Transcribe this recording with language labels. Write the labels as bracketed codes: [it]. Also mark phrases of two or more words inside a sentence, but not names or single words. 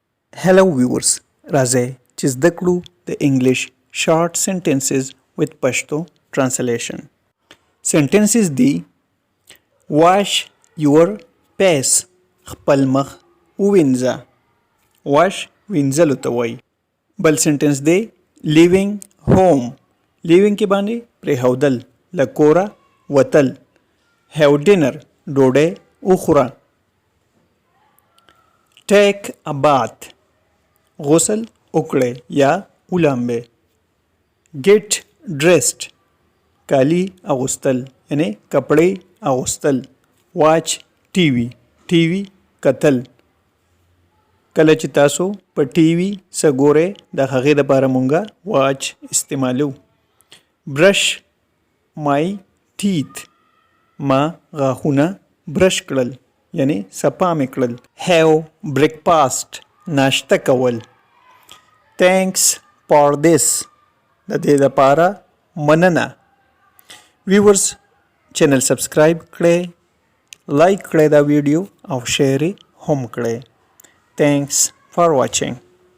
[en] Hello viewers, [ps] राजे چې زده کړو د [en] English short sentences with Pashto translation. [ps] Sentences دی [en] wash your face [ps] خپل مخ ووینځه. wash وینځلو ته وایي. بل سنټنس دی [en] leaving home. [ps] leaving کې باندې پرېښودل له کوره وتل. [en] have dinner [ps] ډوډۍ وخوره. [en] take a bath [ps] غسل وکړئ یا ولامبئ. [en] get dressed [ps] کالی اغوستل یعنی کپړې اغوستل. [en] watch TV TV کتل. [ps] کله چې تاسو په ټي وي څه ګورئ د هغې دپاره مونږه watch استعمالو. [en] brush my teeth [ps] ما غاښونه برش کړل یعنی صفا مې کړل. [en] have breakfast [ps] ناشته کول. [en] thanks for this [ps] د دې لپاره مننه. [en] viewers channel subscribe [ps] کړئ، لایک کړئ دا ویډیو او شیر هم کړئ. [en] thanks for watching.